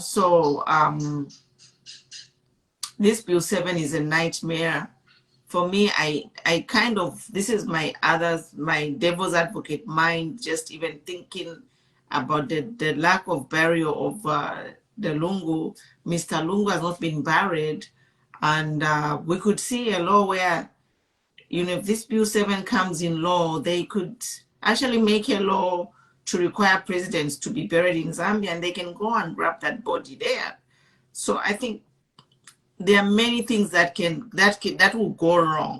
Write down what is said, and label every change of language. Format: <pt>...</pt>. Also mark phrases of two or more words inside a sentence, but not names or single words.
<en>So this Bill 7 is a nightmare. For me, I kind of, this is my devil's advocate mind, just even thinking about the lack of burial of the Lungu. Mr. Lungu has not been buried. And we could see a law where, you know, if this Bill 7 comes in law, they could actually make a law to require presidents to be buried in Zambia, and they can go and grab that body there. So I think there are many things that will go wrong.</en>